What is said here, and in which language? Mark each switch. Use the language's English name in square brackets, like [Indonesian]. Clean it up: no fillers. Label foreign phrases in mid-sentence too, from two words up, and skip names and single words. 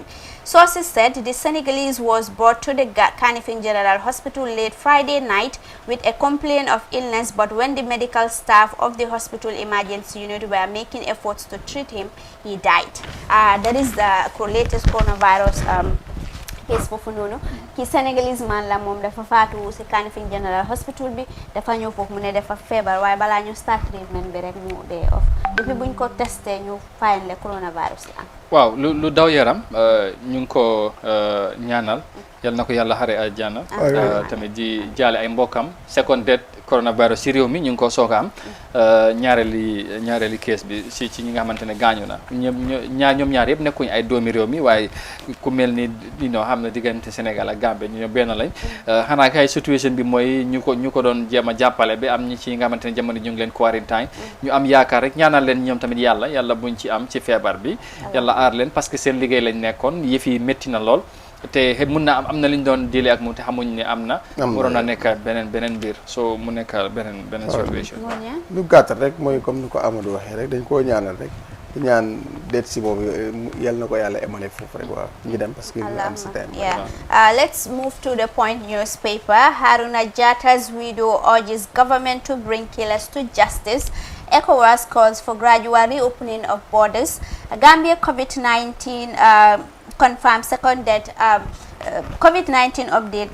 [English] Sources said the Senegalese was brought to the Kanifing General Hospital late Friday night with a complaint of illness, but when the medical staff of the hospital emergency unit were making efforts to treat him, he died. That is the latest coronavirus case [Wolof] foofu noonu ki [English] Senegalese man [Wolof] la moom dafa faatu si Kanifing General Hospital bi dafa ñëw foofu mu ne dafa feebar waaye balaa ñu [English] start treatment [Wolof] bi rek mu dee off depuis buñ ko testé ñu find le coronavirus la am waaw lu daw yaram ñu ngi ko ñaanal yal na ko yàlla xare àjjana tamit di jaale ay mbokkam [English] second death coronavirus [Wolof] ci réew mi ñu ngi ko soog a am ñaareeli case bi ci ñi nga xamante ne gaañu na ñoom ñaar yëpp nekkuñ ay doomi réew mi waaye ku mel ni xam na diggante Sénégal ak Gambie ñu benn lañ xanaa kay situation bi mooy ñu ko doon jéem a jàppale ba am ñi ci nga xamante ne jamono ñu ngi leen quarantine ñu am yaakaar rek ñaanal leen ñoom tamit yàlla buñ ci am ci feebar bi yàlla aar leen parce que seen liggéey lañ nekkoon yëf yi métti na lool te mun na am na li ñu doon diile ak moom te xamuñ ne am na waroon na nekk beneen mbir so mu nekk beneen situation lu gàtt rek mooy comme ni ko Amadou waxee rek dañ koo ñaanal rek ñaan deet si boobu yal na ko yàlla emale foofu rek waaw ñu dem parce que ñu am si time [English] let's move to the Point newspaper. Haruna Jatta's widow urges government to bring killers to justice. ECOWAS calls for gradual reopening of borders. Gambia COVID-19 confirmed second death. COVID-19 update.